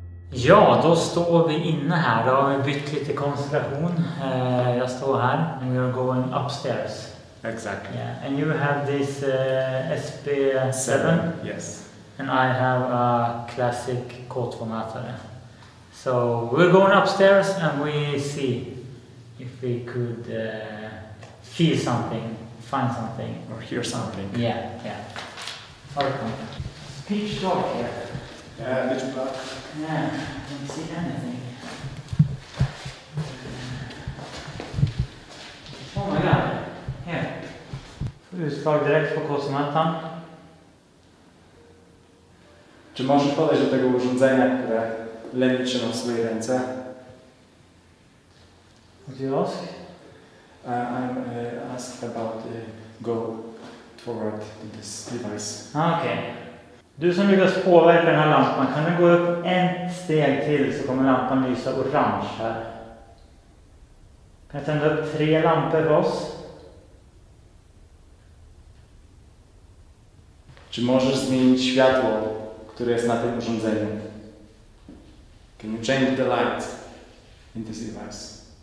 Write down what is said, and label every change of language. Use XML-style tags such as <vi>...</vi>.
<sv>Ja, då står vi inne här. Då har vi bytt lite konstellation. Jag står här</sv> <en>and we're going upstairs. Exactly. Yeah. And you have this SB7. Yes. and I have a classic kodformätare. So we're going upstairs and we see if we could feel something, find something. Or hear something. Yeah. Welcome. Pitch dark here. Yeah, pitch black. Yeah, I don't see anything. Oh my god. Here.</en> <sv>Utslag direkt på kodformätaren.</sv> <pl>Czy możesz podejść do tego urządzenia, które Lenny trzyma w swojej ręce?</pl> <en>What do you ask? I'm asked about go forward to this device.</en> <sv>Okej. Du som lyckas påverka den här lampan, kan du gå upp ett steg till så kommer lampan lysa orange här. Kan jag tända upp 3 lampor för oss?</sv> <pl>Czy możesz zmienić światło, które jest na tym urządzeniu?</pl> <en>Can you change the light in this device?</en>